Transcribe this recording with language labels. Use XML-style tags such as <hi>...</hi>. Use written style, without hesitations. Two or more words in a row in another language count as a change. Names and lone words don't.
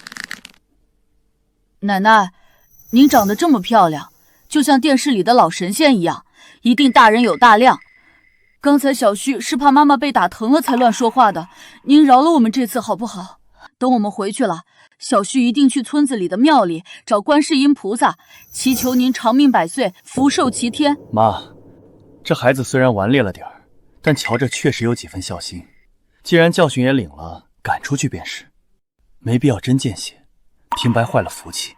<zh>奶奶，您長得這麼漂亮，就像電視裡的老神仙一樣，一定大人有大量。剛才小旭是怕媽媽被打疼了才亂說話的，您饒了我們這次好不好？等我們回去了， 小婿一定去村子裡的廟裡找觀世音菩薩，祈求您長命百歲，福壽齊天。媽，這孩子雖然頑劣了點兒，但瞧着確實有幾分孝心。既然教訓也領了，趕出去便是，沒必要真見血，平白壞了福氣。</zh>